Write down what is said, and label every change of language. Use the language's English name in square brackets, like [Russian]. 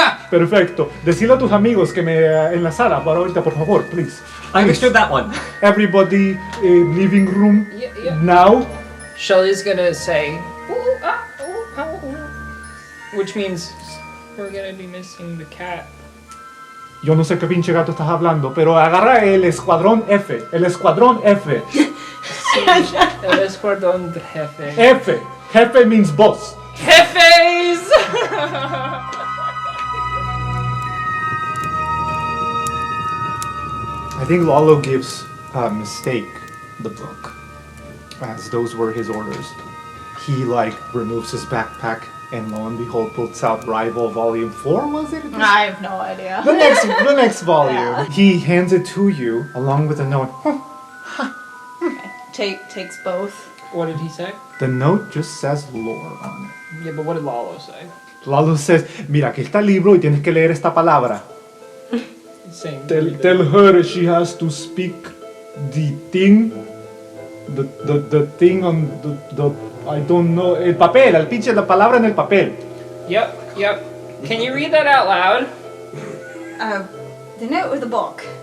[Spanish] Perfecto. Decile a tus amigos que me enlazara para ahorita, por favor, please. [English] I understood that one. Everybody, living room Yeah. now. Shelly's gonna say, ooh, ah, ooh, ah, ooh, which means we're gonna be missing the cat. [Spanish] Yo no sé qué pinche gato estás hablando, pero agarra el escuadrón F. El escuadrón F. El escuadrón de jefe. [English] F. Jefe means boss. [Spanish] Jefes! [English] I think Lalo gives Mistake the book, as those were his orders. He removes his backpack and lo and behold pulls out Rival Volume 4, was it? I have no idea. The next volume. Yeah. He hands it to you along with a note. Takes both. What did he say? The note just says lore on it. Yeah, but what did Lalo say? [Spanish] Lalo [English] says, [Spanish] mira, aquí está el libro y tienes que leer esta palabra. [English] He's saying, Tell her she has to speak the thing, the thing on the I don't know, [Spanish] el papel, la palabra en el papel. [English] Yep. Can you read that out loud? The note or the book?